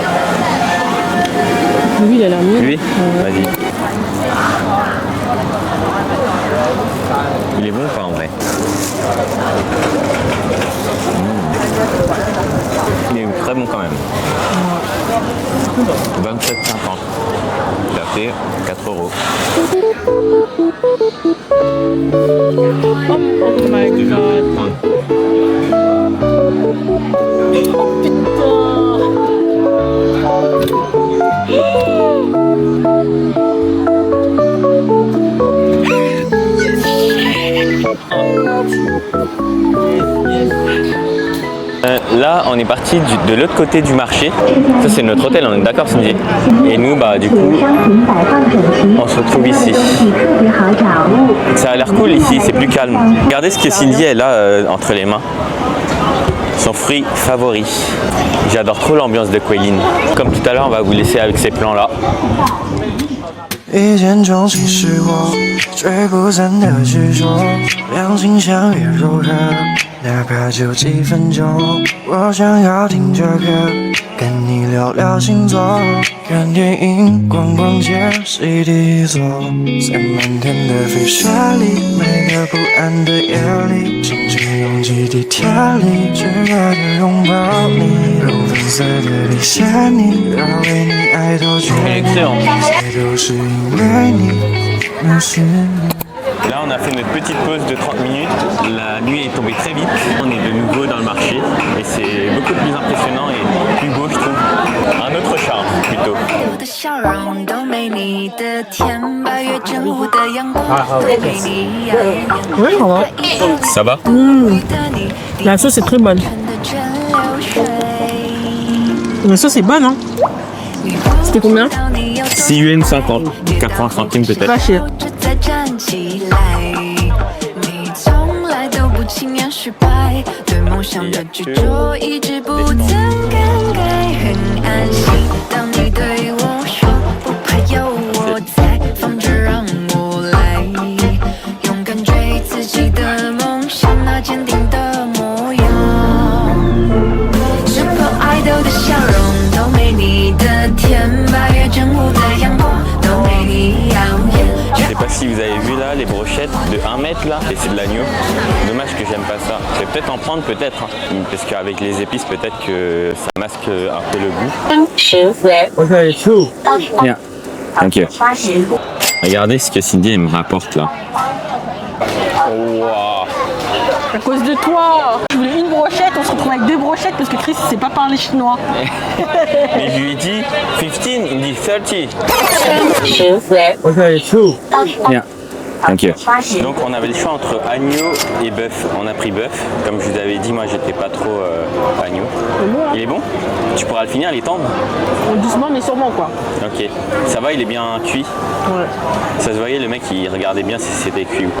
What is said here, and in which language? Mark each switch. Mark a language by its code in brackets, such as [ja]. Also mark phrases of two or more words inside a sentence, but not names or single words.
[fr] Lui il a l'air mieux. Lui? Vas-y. Il est bon ou pas en vrai? Il est très bon quand même. 27,50. Ça fait 4 €. [en] Oh my god. Oh [fr] Là, on est parti de l'autre côté du marché. Ça, c'est notre hôtel, on est d'accord, Cindy? Et nous, bah, du coup, on se retrouve ici. Ça a l'air cool ici, c'est plus calme. Regardez ce que Cindy elle a entre les mains. Son fruit favori. J'adore trop l'ambiance de Kweilin. Comme tout à l'heure, on va vous laisser avec ces plans-là. [zh] 一见钟情是我追不散的执着，两情相悦柔和，哪怕就几分钟。我想要听着歌，跟你聊聊星座，看电影逛逛街，CD 座，在漫天的飞雪里，每个不安的夜里，紧紧拥挤地铁里，炙热的拥抱你，用粉色的笔写你，要为你爱到绝境，一切都是因为你，那是你。 [fr] Là, on a fait notre petite pause de 30 minutes. La nuit est tombée très vite. On est de nouveau dans le marché et c'est beaucoup plus impressionnant et plus beau, je trouve. Un autre charme, plutôt. Oui, ça va. Ça va? La sauce est très bonne. La sauce est bonne, hein? C'était combien? 6 yuan 50, 80 centimes peut-être. Pas cher. [zh] 再站起来，你从来都不轻言失败，对梦想的执着一直不曾更改，很安心。当你对我说不怕有我在，放着让我来，勇敢追自己的梦想，那坚定的模样。是否爱豆的笑容都没你的甜，八月正午的阳光都没你耀眼。 [fr] Je sais pas si vous avez vu là les brochettes de 1 mètre là, et c'est de l'agneau. Dommage que j'aime pas ça. Je vais peut-être en prendre peut-être, hein, parce qu'avec les épices peut-être que ça masque un peu le goût. Bien. [en] Thank you. [fr] Regardez ce que Cindy elle me rapporte là. Wow. À cause de toi. Je voulais une brochette, on se retrouve avec 2 brochettes parce que Chris il sait pas parler chinois. Mais je lui ai dit 15, il dit 30. Bien. [en] Thank you. [fr] Donc on avait le choix entre agneau et bœuf. On a pris bœuf. Comme je vous avais dit, moi j'étais pas trop agneau. Il est bon? Tu pourras le finir, il est tendre? Doucement mais sûrement quoi. Ok. Ça va, il est bien cuit? Ouais. Ça se voyait, le mec il regardait bien si c'était cuit ou pas.